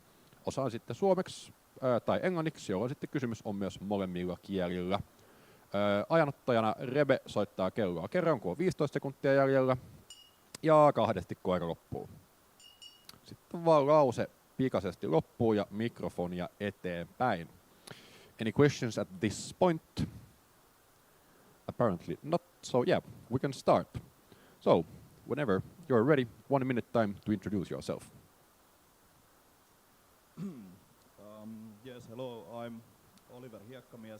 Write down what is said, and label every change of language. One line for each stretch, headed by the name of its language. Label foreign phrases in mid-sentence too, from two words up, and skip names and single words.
Finnish: Osaan sitten suomeksi tai englanniksi, jolloin sitten kysymys on myös molemmilla kielillä. Ajanottajana Rebe soittaa kelloa kerran, kun on 15 sekuntia jäljellä, ja kahdesti kun aika loppuu. Sitten vaan lause pikaisesti loppuu ja mikrofonia eteenpäin.
English: Any questions at this point? Apparently not, so yeah, we can start. So, whenever you're ready, 1 minute time to introduce yourself. Yes, hello, I'm Oliver Hiekkamies.